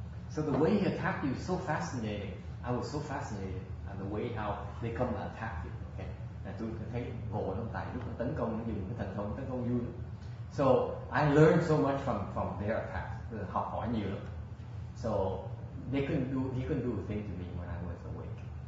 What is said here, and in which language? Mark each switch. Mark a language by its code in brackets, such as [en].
[en] So the way he attacked you is so fascinating. I was so fascinated at the way how they come and attack you. [vi] Okay, là tôi thấy ngộ lắm, tại lúc nó tấn công nó dùng cái thần thông tấn công vui. [en] So I learned so much from their attacks. [vi] Học hỏi nhiều lắm. [en] So he couldn't do a thing to me when I was awake.